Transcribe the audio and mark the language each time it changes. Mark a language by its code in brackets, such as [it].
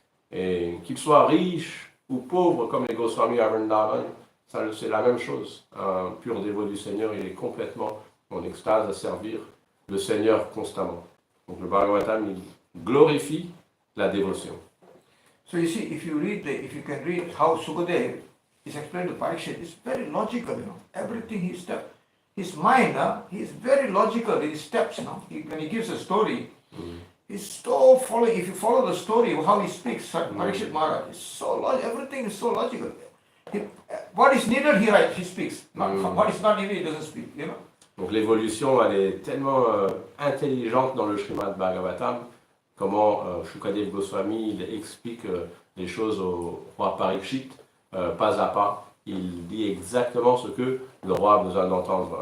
[fr] Et qu'il soit riche ou pauvre, comme les Goswami à Vrindavan, c'est la même chose. Un pur dévot du Seigneur, il est complètement en extase à servir le Seigneur constamment. Donc le Bhagavatam, il glorifie la dévotion. [en] So you see, if you can read how Sukadeva is explained to Parikshit, it's very logical, Everything his mind, he's very logical in his steps, when he gives a story, he's so following. If you follow the story of how he speaks, Parikshit Maharaj, it's so logical. Everything is so logical. What is needed, he speaks. What is not needed, he doesn't speak, [fr] Donc l'évolution, elle est tellement intelligente dans le Srimad Bhagavatam, comment Shukadeva Goswami il explique les choses au roi Parikshit, pas à pas. Il dit exactement ce que le roi a besoin d'entendre.